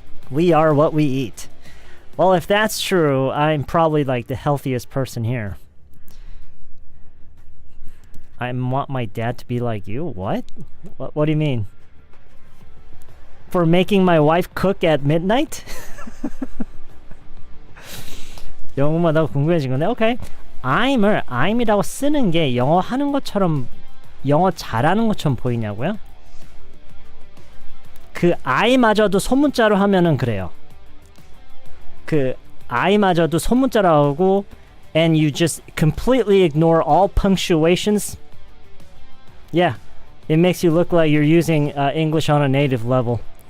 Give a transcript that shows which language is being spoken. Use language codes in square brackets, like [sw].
[en] We are what we eat. Well, if that's true, I'm probably like the healthiest person here. I want my dad to be like you. What? What do you mean? For making my wife cook at midnight? [ko] 영어만 더 궁금해진 건데. 오케이. I'm이라고 쓰는 게 영어 하는 것처럼, 영어 잘하는 것처럼 보이냐고요? 그 I마저도 소문자로 하면은 그래요. 그 I마저도 소문자로 하고 [en] and you just completely ignore all punctuations. Yeah, it makes you look like you're using English on a native level.